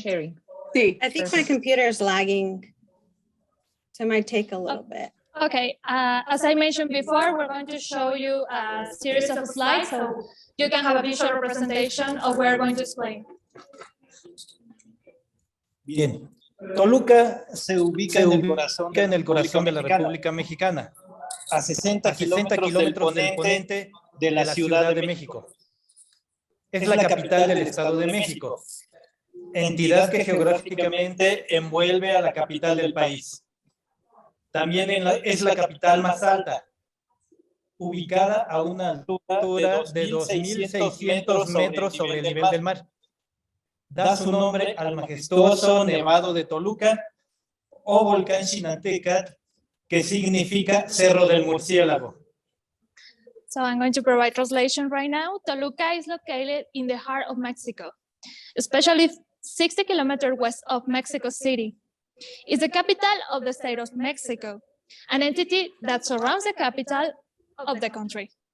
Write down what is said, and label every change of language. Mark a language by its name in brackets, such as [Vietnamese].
[English] sharing. [Spanish] Sí. [English] I think my Perfect. computer is lagging. So it might take a little bit. Okay, as I mentioned before, we're going to show you a series of slides so you can have a visual representation of what we're going to explain. [Spanish] Bien. Toluca se ubica en el corazón de la República Mexicana, a 60 kilómetros del poniente de la Ciudad de México. Es la capital del Estado de México. entidad que geográficamente envuelve a la capital del país. También es la capital más alta, ubicada a una altura de 2.600 metros sobre el nivel del mar. Da su nombre al majestuoso Nevado de Toluca o volcán Xinantecat, que significa Cerro del Murciélago. [English] So I'm going to provide translation right now. Toluca is located in the heart of Mexico, especially 60 kilometers west of Mexico City. It's the capital of the state of Mexico, an entity that surrounds the capital of the country.